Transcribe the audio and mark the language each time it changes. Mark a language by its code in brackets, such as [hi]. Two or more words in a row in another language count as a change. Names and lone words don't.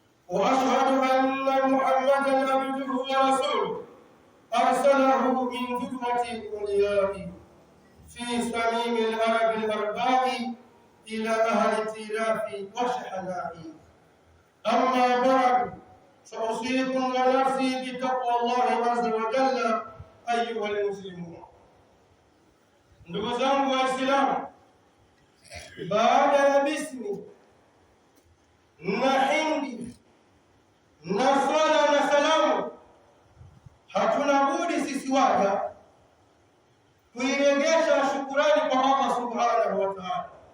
[ar] وأشهد أن محمدا عبده ورسوله أرسله من جملة الأولياء في صميم الأرض الأرباع إلى أهل الائتلاف والشحناء. أما بعد، فأوصيكم ونفسي بتقوى الله عز وجل أيها المسلمون. [sw] Ndugu zangu Waislamu, baada ya bismi na hindi na swala na salamu, hatuna budi sisi waja kuiregesha shukurani kwa [ar] الله سبحانه وتعالى,